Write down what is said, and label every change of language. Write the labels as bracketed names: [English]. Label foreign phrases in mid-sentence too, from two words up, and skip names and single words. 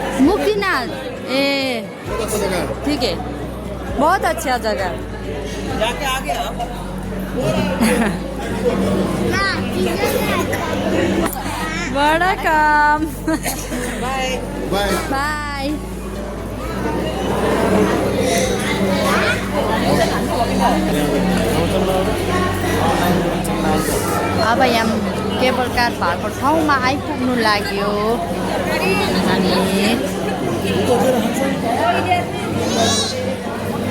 [Hindi] मुक्तिनाथ। ठीक है, बहुत अच्छा जगह। जाके आ गया आप? बड़ा काम। बाय बाय बाय। [Nepali] अब यहाँ केबल कार भएको ठाउँमा आइपुग्नु लाग्यो अनि